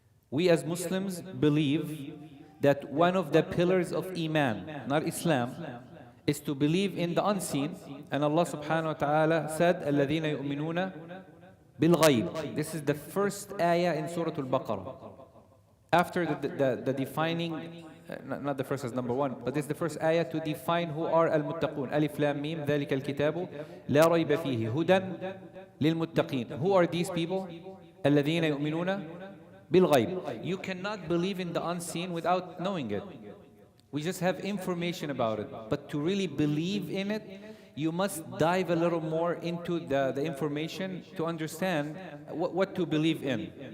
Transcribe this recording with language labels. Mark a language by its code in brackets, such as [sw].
[en] We as Muslims believe that one of the pillars of Iman, not Islam, is to believe in the unseen. And Allah subhanahu wa ta'ala said, [ar] الَّذِينَ يُؤْمِنُونَ بِالْغَيْبِ. [en] This is the first ayah in Surah Al-Baqarah. After the defining, not the first as number one, but this is the first ayah to define who are al-muttaqun. [ar] Alif Lam Mim, ذَلِكَ الْكِتَابُ لَا رَيْبَ فِيهِ هُدًى لِلْمُتَّقِينَ. [en] Who are these people? [ar] الَّذِينَ يُؤْمِنُونَ بِالْغَيْبِ. [en] You cannot believe in the unseen without knowing it. We just have information about it. But to really believe in it, you must dive a little more into the information to understand what to believe in.